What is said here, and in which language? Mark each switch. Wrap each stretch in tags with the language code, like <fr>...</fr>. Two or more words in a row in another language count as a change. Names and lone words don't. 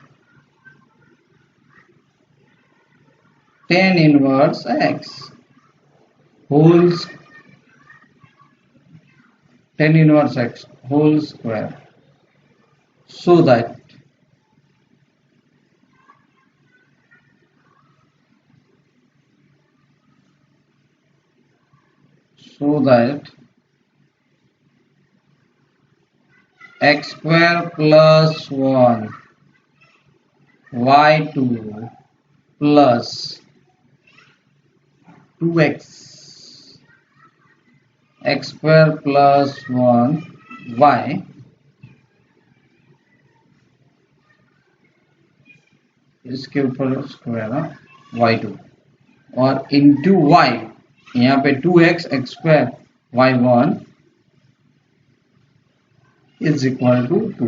<en>tan inverse x whole tan inverse x whole square so that x square plus 1 y2 plus 2x x square plus 1 y</en> <hi>इसके ऊपर</hi> <en>स्क्वायर y2 और इंटू y</en> <hi>यहाँ पे</hi> <en>2x x स्क्वायर y1 is equal to 2.</en>